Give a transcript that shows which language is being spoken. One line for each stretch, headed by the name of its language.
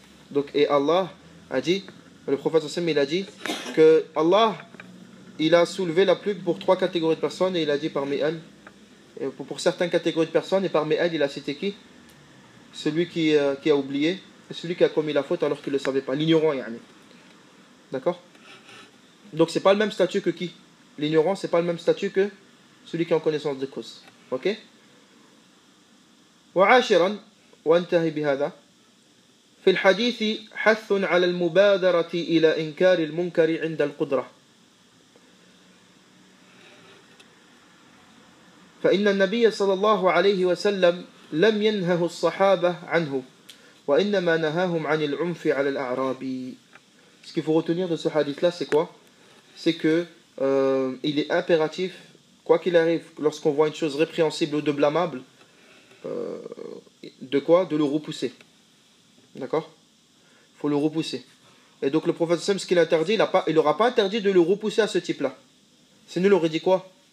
French: Donc, et Allah a dit, le prophète sallallahu alayhi wa sallam, il a dit que Allah, il a soulevé la pluie pour 3 catégories de personnes et il a dit parmi elles, pour certaines catégories de personnes, et parmi elles, il a cité qui? Celui qui a oublié et celui qui a commis la faute alors qu'il ne le savait pas, l'ignorant. D'accord? Donc c'est pas le même statut que qui? L'ignorant, c'est pas le même statut que celui qui est en connaissance de cause. Ok?
Arabic: وعاشرا وانتهي بهذا في الحديث حث على المبادرة إلى إنكار المنكر عند القدرة فإن النبي صلى الله عليه وسلم لم ينهه الصحابة عنه وإنما نهاهم عن العنف على الأعراب.
French: Ce qu'il faut retenir de ce hadith là c'est quoi? C'est que il est impératif, quoi qu'il arrive, lorsqu'on voit une chose répréhensible ou de blâmable, de quoi? De le repousser. D'accord? Il faut le repousser. Et donc le prophète sallam, ce qu'il interdit, il n'aura pas interdit de le repousser à ce type-là. Sinon il aurait dit quoi?